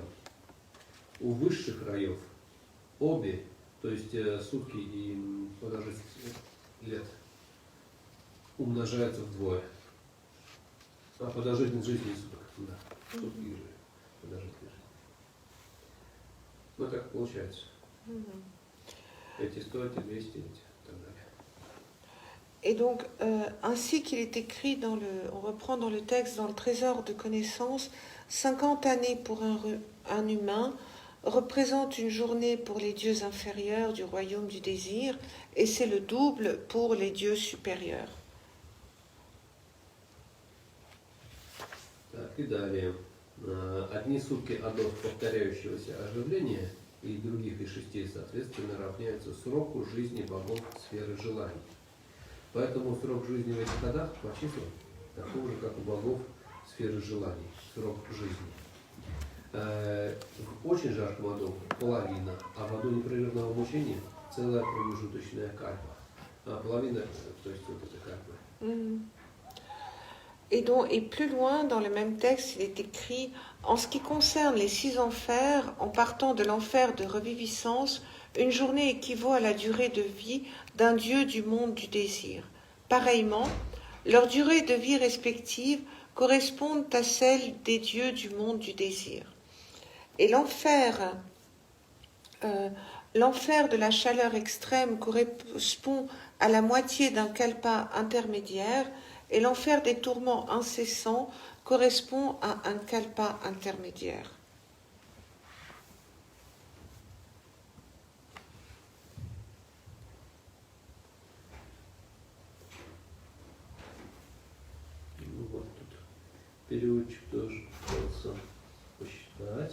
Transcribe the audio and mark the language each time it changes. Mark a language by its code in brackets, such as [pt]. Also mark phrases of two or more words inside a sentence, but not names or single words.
[ru] У высших раев обе, то есть сутки и продолжительность лет, умножаются вдвое. А продолжительность жизни суток, да, сутки и продолжительность жизни. Ну так получается. Эти 100, эти 200, эти. [fr] Et donc, ainsi qu'il est écrit on reprend dans le texte, dans le trésor de connaissances, 50 années pour un humain représentent une journée pour les dieux inférieurs du royaume du désir, et c'est le double pour les dieux supérieurs. [ru] И далее. Одни сутки адов повторяющегося оживления и других из 6 соответственно равняются сроку жизни богов сферы желаний. Поэтому срок жизни в этих адах по числам такой же, как у богов сферы желаний, срок жизни. В очень жарком аду половина, а в аду непрерывного мучения целая промежуточная кальпа. половина, то есть вот это как бы. Mhm. [fr] Et plus loin, dans le même texte, il est écrit « En ce qui concerne les 6 enfers, en partant de l'enfer de reviviscence, une journée équivaut à la durée de vie d'un dieu du monde du désir. Pareillement, leurs durées de vie respectives correspondent à celles des dieux du monde du désir. Et l'enfer de la chaleur extrême correspond à la moitié d'un kalpa intermédiaire, et l'enfer des tourments incessants correspond à un kalpa intermédiaire. [ru] Ну, вот тут переводчик тоже пытался посчитать.